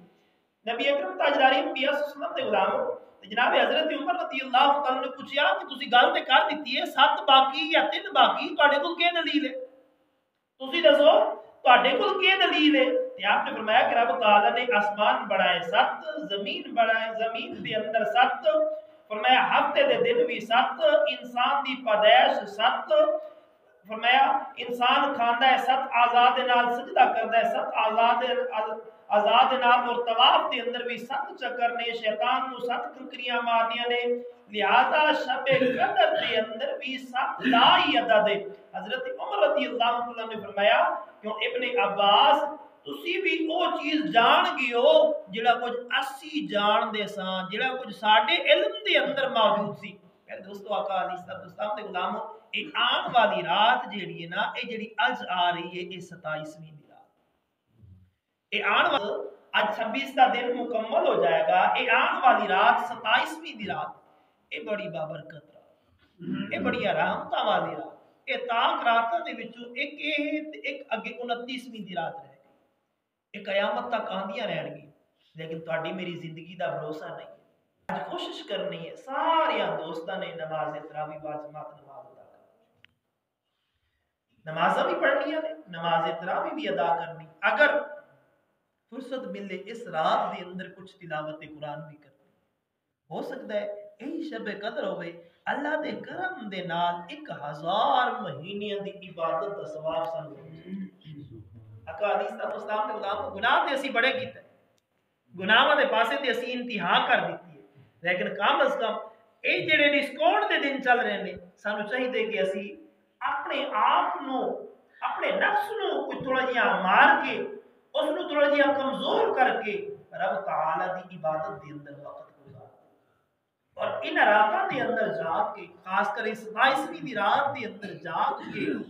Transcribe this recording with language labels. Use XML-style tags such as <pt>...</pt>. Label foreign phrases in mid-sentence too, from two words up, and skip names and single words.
<pa>نبی اکرم تاجدار انبیاء</pa> <ar>صلی اللہ علیہ وسلم</ar> <pa>دے غلاموں جناب حضرت عمر</pa> <ar>رضی اللہ تعالی</ar> <pa>نے پوچھا کہ تسی گل تے کر دتی ہے 7 باقی یا 3 باقی، تواڈے کول کی دلیل ہے؟ تسی دسو تواڈے کول کی دلیل ہے؟ تے آپ نے فرمایا کہ رب تعالی نے آسمان بڑھائے 7، زمین بڑھائے، زمین دے اندر 7، فرمایا ہفتے دے دن بھی 7، انسان دی پیدائش 7، فرمایا انسان کھاندا ہے 7 آزاد نال، سجدہ کردا ہے 7 آزاد نال، اور طواف دے اندر بھی 7 چکر نے، شیطان نو 7 کنکریاں مارنیاں نے، لہذا شب قدر دے اندر بھی 7 لا ہی عدد ہے۔ حضرت عمر</pa> <ar>رضی اللہ عنہ</ar> <pa>نے فرمایا کہ ابن عباس تسی بھی او چیز جان گئے ہو جڑا کچھ اسی جان دے ساں، جڑا کچھ ساڈے علم دے اندر موجود سی۔ میرے دوستو آقا</pa> <ar>علیہ السلام</ar> <pa>دے غلاموں، ایک آن والی رات جیڑی ہے نا، اے جیڑی اج آ رہی ہے، اے 27ویں دی رات، اے آن والی اج 26 کا دن مکمل ہو جائے گا، اے آن والی رات 27ویں دی رات، اے بڑی بابرکت رات، اے بڑی رحمتاں والی رات، اے تاک راتاں دے وچوں ایک اے تے ایک اگے 29ویں دی رات رہ گئی، اے قیامت تک آندیاں رہن گی، لیکن تہاڈی میری زندگی دا بھروسہ نہیں ہے۔ آج کوشش کرنی ہے سارے دوستاں نے نماز تراویح با جماعت نماز ادا کرنی، نمازاں بھی پڑھنی ہے، نماز تراویح بھی ادا کرنی، اگر فرصت ملے اس رات دے اندر کچھ تلاوت قرآن بھی کرنی، ہو سکتا ہے یہی شب قدر ہوئے، اللہ دے کرم دے نال 1000 مہینیاں دی عبادت دا ثواب سانو آقا</pa> <ar>علیہ السلام</ar> <pa>دے غلام گناہ تے اسی بڑے کیتے، گناہاں دے پاسے تے اسی انتہا کر دیتی ہے، لیکن کم از کم اے جڑے ڈسکاؤنٹ دے دن چل رہے ہیں سانو چاہیے کہ اسی اپنے آپ نو، اپنے نفس نو کوئی تھوڑا جہا مار کے، اس نو تھوڑا جہا کمزور کر کے رب تعالی دی عبادت دے اندر وقت گزار، اور ان راتاں دے اندر جاگ کے، خاص کر اس 27ویں دی رات دے اندر جاگ کے</pa>